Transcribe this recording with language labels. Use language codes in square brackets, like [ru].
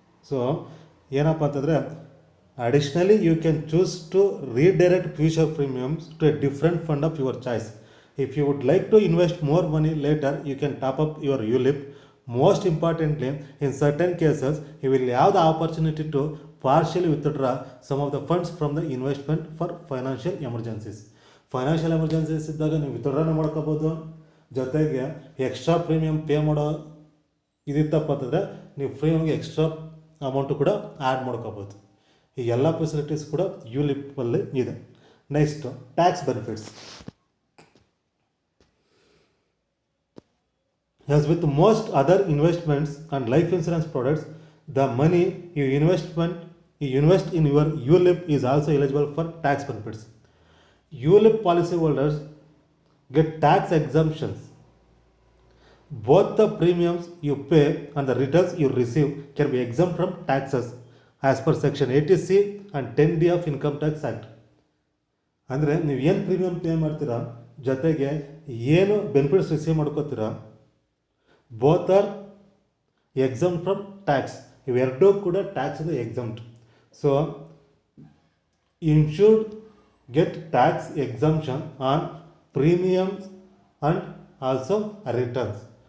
[kn] So ಏನಪ್ಪ ಅಂತಂದರೆ [en] Additionally you can choose to redirect future premiums to a different fund of your choice. If you would like to invest more money later you can top up your ULIP. Most importantly, in certain cases, you will have the opportunity to partially withdraw some of the funds from the investment for financial emergencies. [kn] Financial emergencies ಇದ್ದಾಗ ನೀವು ವಿತ್ಡ್ರಾನ ಮಾಡ್ಕೋಬೋದು, ಜೊತೆಗೆ extra premium pay ಮಾಡೋ ಇದಿತ್ತಪ್ಪ ಅಂತಂದರೆ ನೀವು ಪ್ರೀಮಿಯಮ್ಗೆ extra amount ಕೂಡ add ಮಾಡ್ಕೋಬೋದು. ಈ ಎಲ್ಲ ಫೆಸಿಲಿಟೀಸ್ ಕೂಡ ಯುಲಿಪ್ಪಲ್ಲಿ ಇದೆ. Next tax benefits. [en] As with most other investments and life insurance products, the money you invest in your ULIP is also eligible for tax benefits. ULIP policyholders get tax exemptions. Both the premiums you pay and the returns you receive can be exempt from taxes as per Section 80C and 10D of Income Tax Act. [kn] ಅಂದರೆ ನೀವು ಏನು premium pay ಮಾಡ್ತೀರಾ ಜೊತೆಗೆ ಏನು benefits receive ಮಾಡ್ಕೋತೀರಾ, [en] Both are exempt from tax. [kn] ಇವೆರಡೂ ಕೂಡ ಟ್ಯಾಕ್ಸಿಂದ exempt. [en] So insured get tax exemption on premiums and also returns.